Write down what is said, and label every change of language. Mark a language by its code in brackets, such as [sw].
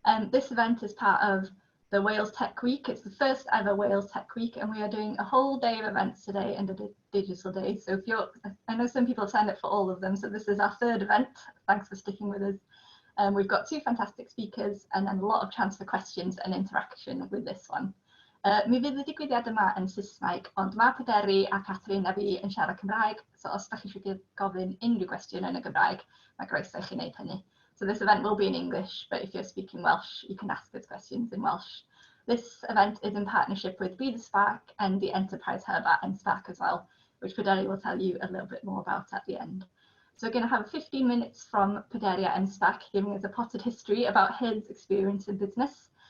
[en] This event is part of the Wales Tech Week. It's the first ever Wales Tech Week, and we are doing a whole day of events today and a digital day. So if you're, I know some people have signed up for all of them, so this is our third event. Thanks for sticking with us. We've got 2 fantastic speakers and then a lot of chance for questions and interaction with this one. [cy] Mi fydd y digwyddiad yma yn Saesneg, ond mae Pederi a Catherine a fi yn siarad Cymraeg, so os ydych chi eisiau gofyn unrhyw gwestiwn yn y Gymraeg, mae groeso i chi wneud hynny. [en] So this event will be in English, but if you're speaking Welsh, you can ask us questions in Welsh. This event is in partnership with M-SParc and the Enterprise Hub at M-SParc as well, which Pederi will tell you a little bit more about at the end. So we're going to have 15 minutes from Pederi at M-SParc, giving us a potted history about his experience in business.